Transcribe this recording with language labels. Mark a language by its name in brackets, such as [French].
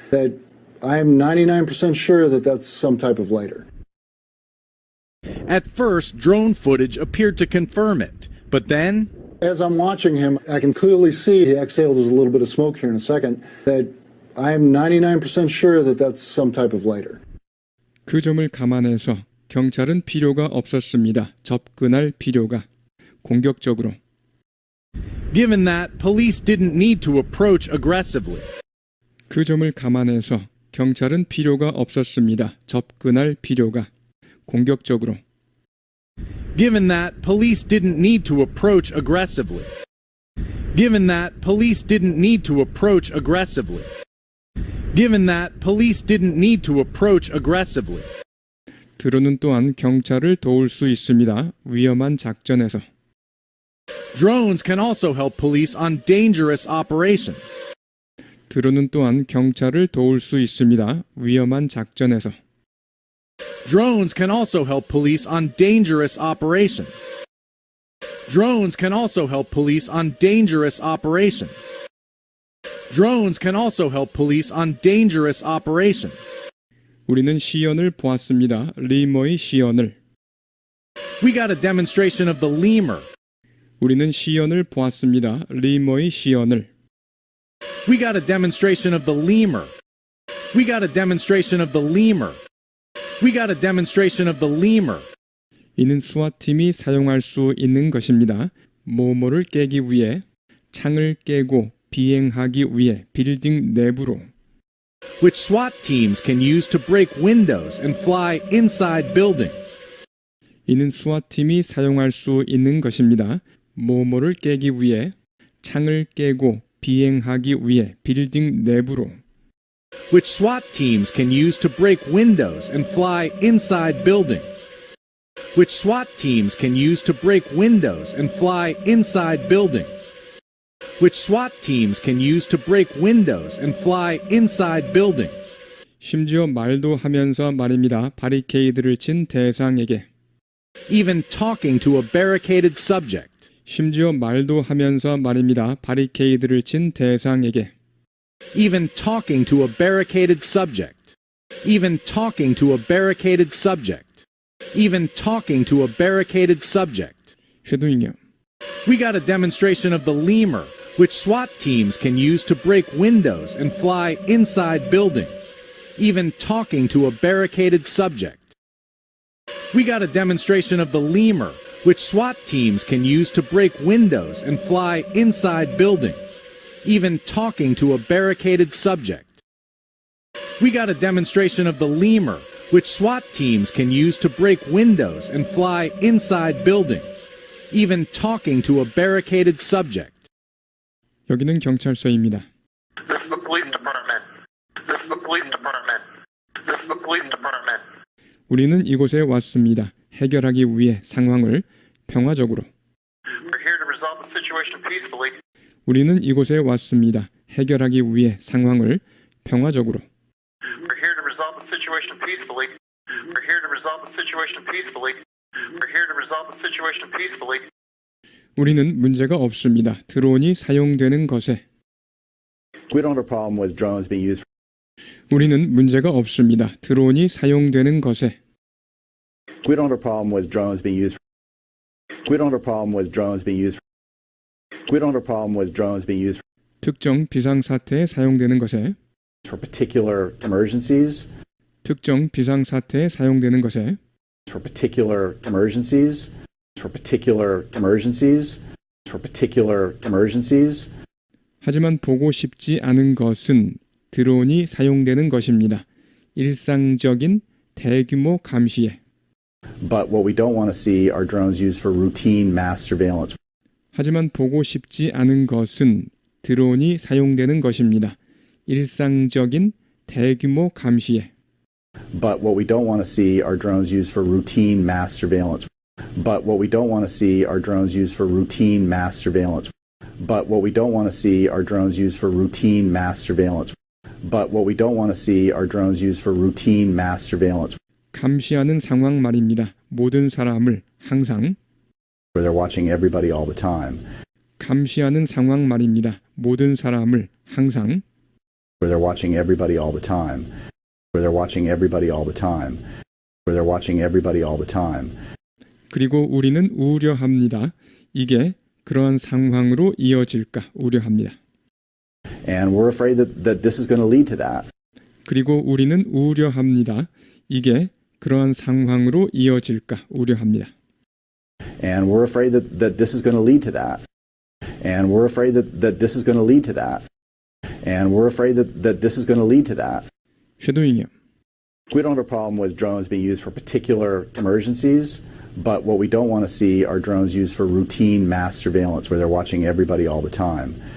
[English] That I'm 99% sure that that's some type of lighter. at first, drone footage appeared to confirm it. But then, As I'm watching him, I can clearly see he exhaled a little bit of smoke here in a second. That I'm 99% sure that that's some type of lighter. [Korean] 그 점을 감안해서 경찰은 필요가 없었습니다. 접근할 필요가 공격적으로. [English] given that police didn't need to approach aggressively, [Korean] 그 점을 감안해서 경찰은 필요가 없었습니다. 접근할 필요가 공격적으로. [English] given that police didn't need to approach aggressively, given that police didn't need to approach aggressively, given that police didn't need to approach aggressively, [Korean] 드론은 또한 경찰을 도울 수 있습니다. 위험한 작전에서. [English] drones can also help police on dangerous operations. [Korean] 드론은 또한 경찰을 도울 수 있습니다. 위험한 작전에서. [English] Drones can also help police on dangerous operations. Drones can also help police on dangerous operations. Drones can also help police on dangerous operations. [Korean] 우리는 시연을 보았습니다. 리머의 시연을. [English] We got a demonstration of the lemur. [Korean] 우리는 시연을 보았습니다. 리머의 시연을. [English] We got a demonstration of the lemur. We got a demonstration of the lemur. We got a demonstration of the lemur. [Korean] 이는 수화팀이 사용할 수 있는 것입니다. 모모를 깨기 위해 창을 깨고 비행하기 위해 빌딩 내부로. [English] Which SWAT teams can use to break windows and fly inside buildings. [Korean] 이는 수화팀이 사용할 수 있는 것입니다. 모모를 깨기 위해 창을 깨고 비행하기 위해 빌딩 내부로. [English] Which SWAT teams can use to break windows and fly inside buildings. Which SWAT teams can use to break windows and fly inside buildings. Which SWAT teams can use to break windows and fly inside buildings. [Korean] 심지어 말도 하면서 말입니다. 바리케이드를 친 대상에게. [English] Even talking to a barricaded subject. [Korean] 심지어 말도 하면서 말입니다. 바리케이드를 친 대상에게. [English] Even talking to a barricaded subject. Even talking to a barricaded subject. Even talking to a barricaded subject. [Korean] 쉐도잉이요. [English] We got a demonstration of the lemur, which SWAT teams can use to break windows and fly inside buildings. Even talking to a barricaded subject. We got a demonstration of the lemur, which SWAT teams can use to break windows and fly inside buildings. Even talking to a barricaded subject. We got a demonstration of the lemur, which SWAT teams can use to break windows and fly inside buildings. Even talking to a barricaded subject. [Korean] 여기는 경찰서입니다. [English] This is the police department. This is the police department. Municipal Police Department. [Korean] 우리는 이곳에 왔습니다. 해결하기 위해 상황을 평화적으로. [English] We're here to resolve the situation peacefully. [Korean] 우리는 이곳에 왔습니다. 해결하기 위해 상황을 평화적으로. [English] We're here to resolve the situation peacefully. We're here to resolve the situation peacefully. We're here to resolve the situation peacefully. [Korean] 우리는 문제가 없습니다. 드론이 사용되는 것에. [English] We don't have a problem with drones being used. [Korean] 우리는 문제가 없습니다. 드론이 사용되는 것에. [English] We don't have a problem with drones being used. We don't have a problem with drones being used. We don't have a problem with drones being used [Korean] 특정 비상사태에 사용되는 것에. [English] for particular emergencies. [Korean] 특정 비상사태에 사용되는 것에. [English] For particular emergencies. For particular emergencies. For particular emergencies. [Korean] 하지만 보고 싶지 않은 것은 드론이 사용되는 것입니다. 일상적인 대규모 감시에. [English] But what we don't want to see are drones used for routine mass surveillance. [Korean] 하지만 보고 싶지 않은 것은 드론이 사용되는 것입니다. 일상적인 대규모 감시에. [English] But what we don't want to see are drones used for routine mass surveillance. But what we don't want to see are drones used for routine mass surveillance. But what we don't want to see are drones used for routine mass surveillance. But what we don't want to see are drones used for routine mass surveillance. [Korean] 감시하는 상황 말입니다. 모든 사람을 항상. [English] Where they're watching everybody all the time. [Korean] 감시하는 상황 말입니다. 모든 사람을 항상. [English] Where they're watching everybody all the time. Where they're watching everybody all the time. Where they're watching everybody all the time. [Korean] 그리고 우리는 우려합니다. 이게 그러한 상황으로 이어질까 우려합니다. [English] And we're afraid that this is going to lead to that. [Korean] 그리고 우리는 우려합니다. 이게 그러한 상황으로 이어질까 우려합니다. [English] And we're afraid that this is going to lead to that. And we're afraid that this is going to lead to that. And we're afraid that this is going to lead to that. [Korean] 쉐도잉이요. [English] We don't have a problem with drones being used for particular emergencies, but what we don't want to see are drones used for routine mass surveillance where they're watching everybody all the time.